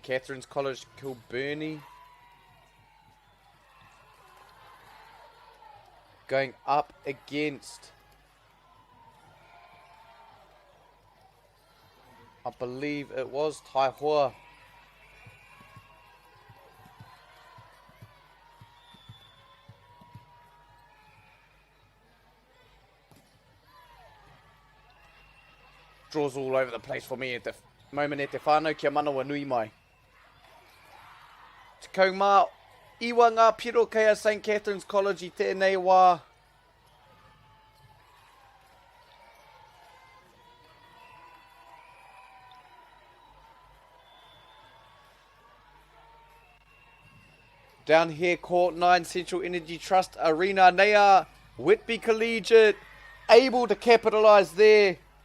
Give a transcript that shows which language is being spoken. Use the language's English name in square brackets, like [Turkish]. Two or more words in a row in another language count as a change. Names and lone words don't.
[English] Catherine's College Kilbirnie going up against, I believe it was Taihoa. Draws all over the place for me at the moment [Māori] e te whānau kia manawa nui mai. Te kaumā iwa ngā piro kei a St. Catherine's College I tēnei wā. [English] Down here, Court 9 Central Energy Trust Arena. They are Whitby Collegiate able to capitalise there.